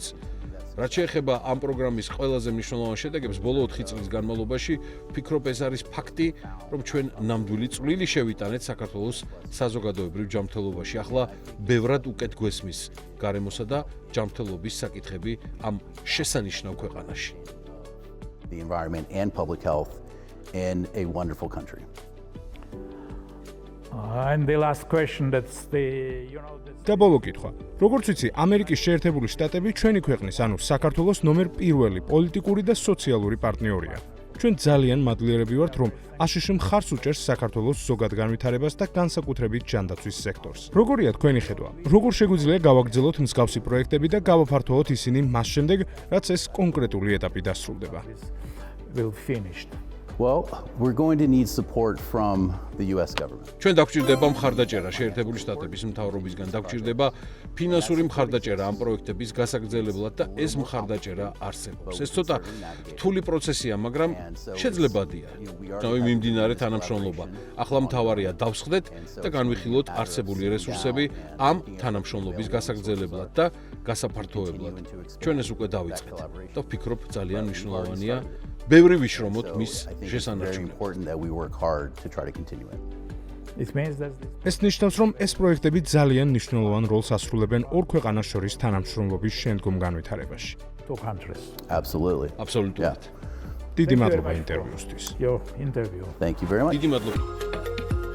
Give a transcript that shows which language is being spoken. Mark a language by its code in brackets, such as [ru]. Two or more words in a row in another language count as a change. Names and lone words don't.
[ka] რაც შეეხება ამ პროგრამის ყველაზე მნიშვნელოვან შედეგებს, ბოლო 4 წლის განმავლობაში ვფიქრობ, ეს არის ფაქტი, რომ ჩვენ ნამდვილი წვლილი შევიტანეთ საქართველოს საზოგადოებრივ ჯანმრთელობაში. ახლა ბევრად უკეთ გვესმის გარემოსა და ჯანმრთელობის საკითხები ამ შესანიშნავ ქვეყანაში. [en] The environment and public health in a wonderful country. And the last question, that's the, [ka] და ბოლო კითხვა. როგორც ვიცი, ამერიკის შეერთებული შტატები ჩვენი ქვეყნის, ანუ საქართველოს ნომერ პირველი პოლიტიკური და სოციალური პარტნიორია. ჩვენ ძალიან მადლიერები ვართ, რომ აშშ მხარს უჭერს საქართველოს ზოგად განვითარებას და განსაკუთრებით ჯანდაცვის სექტორს. როგორია თქვენი ხედვა? როგორ შეგვიძლია გავაგრძელოთ მსგავსი პროექტები და გავაფართოვოთ ისინი მას შემდეგ, რაც ეს კონკრეტული ეტაპი დასრულდება? [en] will finished. Well, we're going to need support from the US government. [ka] ჩვენ დაგვჭირდება მხარდაჭერა შეერთებული შტატების მთავრობისგან, დაგვჭირდება ფინანსური მხარდაჭერა ამ პროექტების გასაგრძელებლად და ეს მხარდაჭერა არსებობს. ეს ცოტა რთული პროცესია, მაგრამ შეძლებადია. თავი მიმდინარე თანამშრომლობა. ახლა მთავარია დავსხდეთ და განვიხილოთ არსებული რესურსები ამ თანამშრომლობის გასაგრძელებლად და გასაფართოებლად. ჩვენ ეს უკვე დავიწყეთ და ვფიქრობ ძალიან მნიშვნელოვანია ბევრი ვიშრომოთ მის [en] I think it's very [ka] შესანარჩუნებლად. [en] important that we work hard to try to continue it. It means that [ka] ეს ნიშნავს, რომ ეს პროექტები ძალიან მნიშვნელოვან როლს ასრულებენ ორ ქვეყანას შორის თანამშრომლობის შემდგომ განვითარებაში. [en] two countries. Absolutely. [ka] აბსოლუტურად. დიდი [en] Thank you very [ka] მადლობა [en] much for [ka] ინტერვიუსთვის. [en] Your interview. Thank you very much. [ka] დიდი მადლობა.